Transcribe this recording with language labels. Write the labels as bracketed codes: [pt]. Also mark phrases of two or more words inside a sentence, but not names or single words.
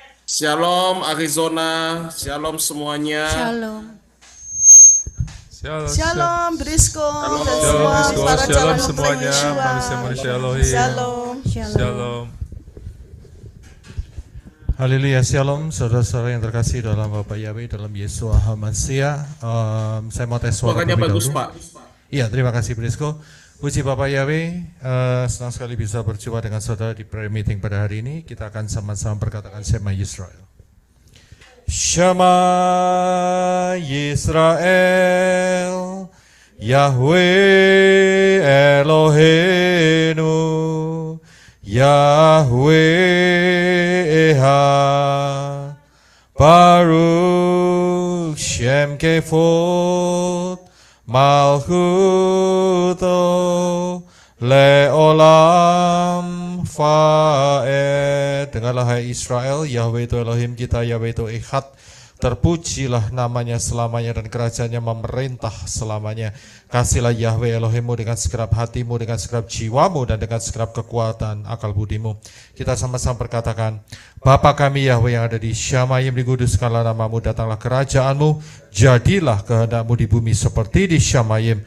[id] Shalom Arizona, shalom semuanya. Shalom. Shalom Brisco dan Shalom, semua Brisco. para Shalom calon semuanya, mempelai Yeshua. manusia-manusia Elohim. Shalom. Shalom. Haleluya, shalom saudara-saudara yang terkasih dalam Bapa Yahweh, dalam Yesua HaMashiach. Saya mau tes suara Suaranya terlebih bagus, dahulu. Pak. Iya, terima kasih Brisco. Puji Bapak Yahweh, senang sekali bisa berjumpa dengan saudara di [en] prayer meeting [id] pada hari ini. Kita akan sama-sama berkatakan Shema Yisrael. [he] שמע ישראל, יהוה אלהינו, יהוה אחד, ברוך שם כבוד, מלכותו לעולם ועד. [id] Dengarlah hai Israel, Yahweh itu Elohim kita, Yahweh itu Echad. Terpujilah namanya selamanya dan kerajaannya memerintah selamanya. Kasihlah Yahweh Elohimmu dengan segenap hatimu, dengan segenap jiwamu, dan dengan segenap kekuatan akal budimu. Kita sama-sama berkatakan, Bapa kami Yahweh yang ada di Syamayim, dikuduskanlah namamu, datanglah kerajaanmu, jadilah kehendakmu di bumi seperti di Syamayim.